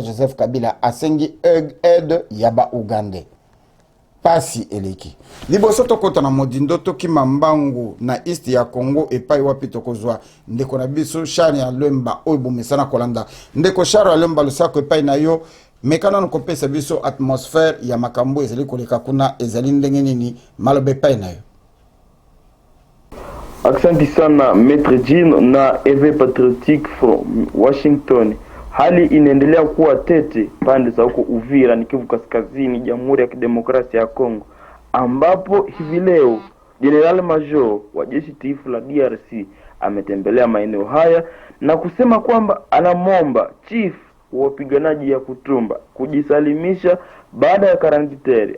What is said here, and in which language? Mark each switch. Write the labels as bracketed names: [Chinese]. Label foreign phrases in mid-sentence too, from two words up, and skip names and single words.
[Lingala] Joseph Kabila asengi aide ya ba ougandais pasi eleki liboso tokota na modindo tokima mbangu na East ya Congo epai wapi tokozwa ndeko na biso Charles ya Lemba oyo bomesana kolanda ndeko Charles ya Lemba lusako epai na yo mekana nokopesa biso atmosphère ya makambo ezali koleka kuna ezali ndenge nini malobe epai na yo. [Swahili] Asante sana Maître Jean na EV Patriotique from Washington. Hali inaendelea kuwa tete pande za huko Uvira ni Kivu Kaskazini, Jamhuri ya Kidemokrasia ya Kongo, ambapo hivi leo [English] General Major [Swahili] wa jeshi tifu la DRC ametembelea maeneo haya na kusema kwamba anamwomba chief wa wapiganaji ya Kutumba kujisalimisha baada ya karantiteri.